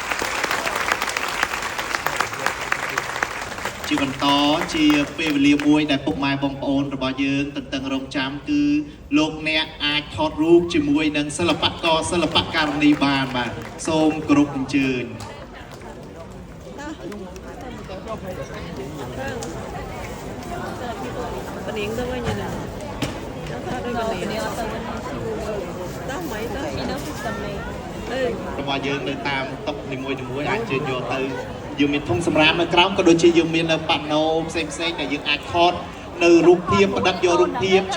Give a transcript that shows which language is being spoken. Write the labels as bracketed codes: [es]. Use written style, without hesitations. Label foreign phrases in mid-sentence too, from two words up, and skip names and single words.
[km] ជាបន្តជាពេលវេលាមួយដែលពុកម៉ែបងប្អូនរបស់យើងតន្ទឹងរង់ចាំគឺលោកអ្នកអាចថតរូបជាមួយនឹងសិល្បករសិល្បករនីបានបាទសូមគោរពអញ្ជើញ [ms] Pening tu kan je dah. Tak ada pening. Tak mai tak. Ini sistem ni. [km] របស់យើងនៅតាមតុនីមួយៗអាចជឿយកទៅយើងមានធុងសម្រាមនៅក្រោមក៏ដូចជាយើងមាននៅប៉ាណូផ្សេងៗដែលយើងអាចថតនៅរូបភាពផ្ដិតយករូបភាព